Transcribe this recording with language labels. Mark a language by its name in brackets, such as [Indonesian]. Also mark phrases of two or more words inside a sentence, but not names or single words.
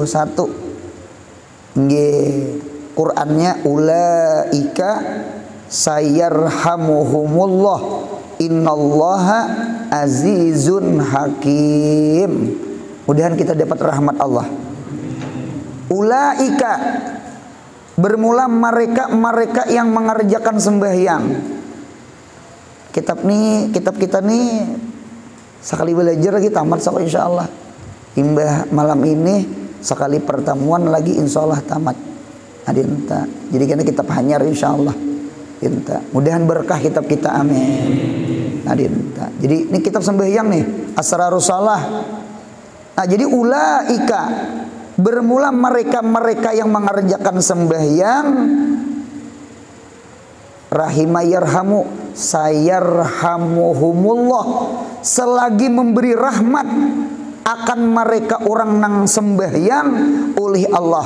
[Arabic] Nggih, Qurannya أولئك سيرحمهم الله إن الله عزيز حكيم. [Indonesian] Mudahan kita dapat rahmat Allah. Ulaika bermula mereka yang mengerjakan sembahyang. Kitab kita nih sekali belajar lagi tamat so insyaallah. [Banjar] Imbah malam ini sekali pertemuan lagi insyaallah tamat. Adinta. Jadi karena kitab hanyar insyaallah. Adinta. [Indonesian] Mudahan berkah kitab kita, amin. Adinta. Jadi ini kitab sembahyang nih, Asrarus Shalah. Nah, jadi ulaika bermula mereka yang mengerjakan sembahyang [Arabic] رحم يرحم سيرحمهم الله, [Indonesian] selagi memberi rahmat akan mereka orang nang sembahyang oleh Allah.